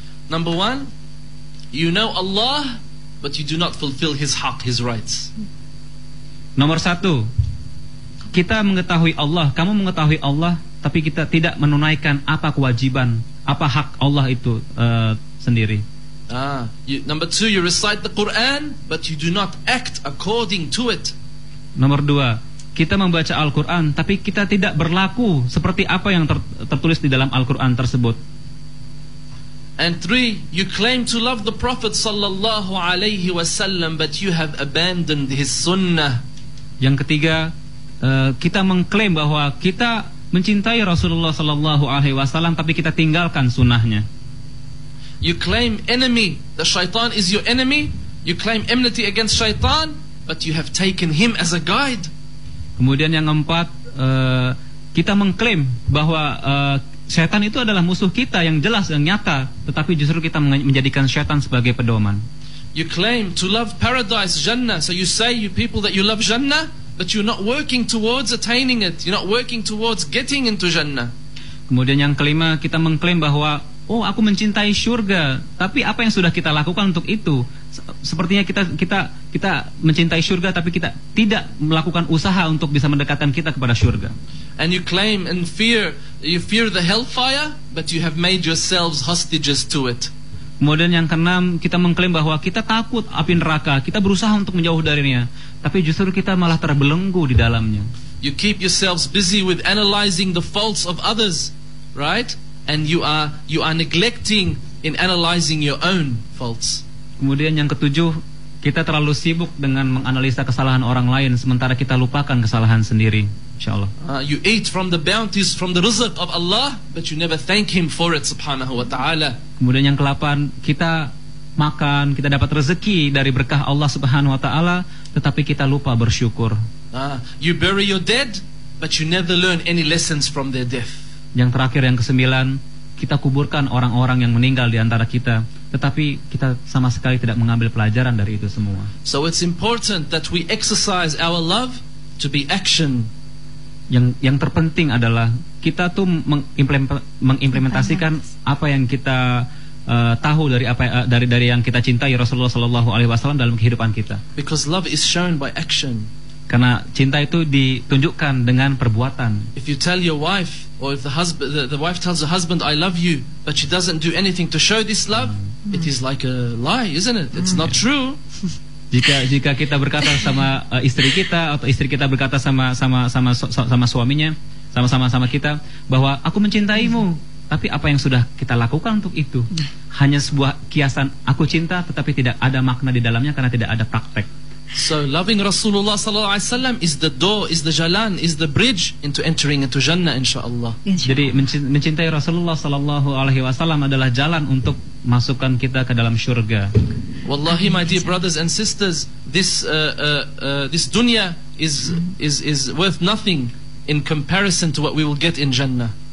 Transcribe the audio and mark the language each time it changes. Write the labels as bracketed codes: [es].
[en] Number one, you know Allah, but you do not fulfill His haq, His rights. [id] Nomor satu, kita mengetahui Allah, kamu mengetahui Allah, tapi kita tidak menunaikan apa kewajiban, apa hak Allah itu sendiri. [en] Number two, you recite the Quran, but you do not act according to it. [id] Nomor dua, kita membaca Al-Quran, tapi kita tidak berlaku seperti apa yang tertulis di dalam Al-Quran tersebut. [en] And 3, you claim to love the Prophet sallallahu alaihi wasallam, but you have abandoned his sunnah. [id] Yang ketiga, kita mengklaim bahwa kita mencintai Rasulullah sallallahu alaihi wasallam, tapi kita tinggalkan sunnahnya. [en] You claim the shaitan is your enemy. You claim enmity against shaitan, but you have taken him as a guide. [id] Kemudian yang keempat, kita mengklaim bahwa syaitan itu adalah musuh kita yang jelas dan nyata, tetapi justru kita menjadikan syaitan sebagai pedoman. [en] You claim to love paradise, Jannah. So you say, you people, that you love Jannah, but you're not working towards attaining it. You're not working towards getting into Jannah. [id] Kemudian yang kelima, kita mengklaim bahwa aku mencintai surga, tapi apa yang sudah kita lakukan untuk itu? Sepertinya kita mencintai surga, tapi kita tidak melakukan usaha untuk bisa mendekatkan kita kepada surga. [en] And you claim and you fear the hellfire, but you have made yourselves hostages to it. [id] Kemudian yang keenam, kita mengklaim bahwa kita takut api neraka, kita berusaha untuk menjauh darinya, tapi justru kita malah terbelenggu di dalamnya. [en] You keep yourselves busy with analyzing the faults of others, right? And you are neglecting in analyzing your own faults. [id] Kemudian yang ketujuh, kita terlalu sibuk dengan menganalisa kesalahan orang lain, sementara kita lupakan kesalahan sendiri. InsyaAllah. [en] You eat from the bounties, from the rizq of Allah, but you never thank Him for it, subhanahu wa ta'ala. [id] Kemudian yang ke-8, kita makan, kita dapat rezeki dari berkah Allah subhanahu wa ta'ala, tetapi kita lupa bersyukur. [en] You bury your dead, but you never learn any lessons from their death. [id] Yang terakhir, yang ke-9, kita kuburkan orang-orang yang meninggal di antara kita, tetapi kita sama sekali tidak mengambil pelajaran dari itu semua. [en] So it's important that we exercise our love to be action. [id] Yang terpenting adalah kita tuh mengimplementasikan apa yang kita tahu dari yang kita cintai Rasulullah sallallahu alaihi wasallam dalam kehidupan kita. [en] Because love is shown by action. [id] Karena cinta itu ditunjukkan dengan perbuatan. [en] If you tell your wife, or if the wife tells the husband, I love you, but she doesn't do anything to show this love, it is like a lie, isn't it? It's not true. [id] Jika kita berkata sama istri kita, atau istri kita berkata sama suaminya, sama kita, bahwa aku mencintaimu, tapi apa yang sudah kita lakukan untuk itu? Hanya sebuah kiasan aku cinta, tetapi tidak ada makna di dalamnya karena tidak ada praktek. [en] So loving Rasulullah sallallahu alaihi wasallam is the door, is the jalan, is the bridge into entering into Jannah, insyaallah. [id] Jadi mencintai Rasulullah sallallahu alaihi wasallam adalah jalan untuk masukkan kita ke dalam syurga. [en] Wallahi, my dear brothers and sisters, this dunya is worth nothing in comparison to what we will get in Jannah.